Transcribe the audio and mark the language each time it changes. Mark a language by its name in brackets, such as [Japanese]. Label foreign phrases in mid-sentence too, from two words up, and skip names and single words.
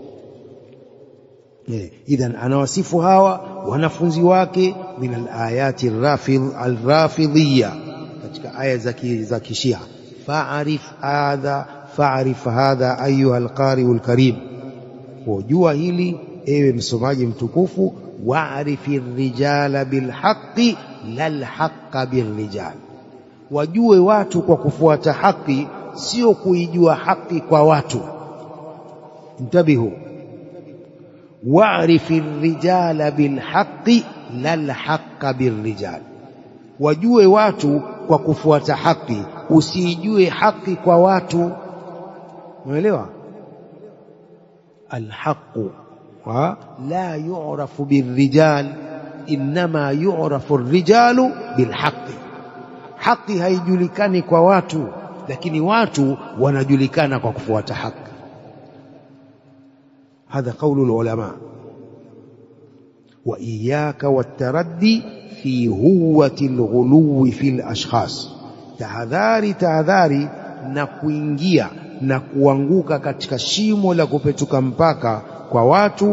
[Swahili] Idhan anawasifu hawa wanafunzi wake [Arabic] من الآيات الرافضية, [Swahili] katika aya za kishia. [Arabic] فاعرف هذا أيها القارئ الكريم, [Swahili] wajua hili ewe msomaji mtukufu. [Arabic] واعرف الرجال بالحق لا الحق بالرجال, [Swahili] wajue watu kwa kufuata haki, sio kuijua haki kwa watu. [Arabic] انتبهوا واعرف الرجال بالحق لا الحق بالرجال, [Swahili] wajue watu kwa kufuata haki, usijue haki kwa watu. Umeelewa? [Arabic] الحق لا يعرف بالرجال إنما يعرف الرجال بالحق. [Swahili] Haki haijulikani kwa watu, lakini watu wanajulikana kwa kufuata haki. [Arabic] هذا قول العلماء. وإياك والتردي في هوة الغلو في الأشخاص, [Swahili] tahadhari na kuingia na kuanguka katika shimo la kupetuka mpaka kwa watu.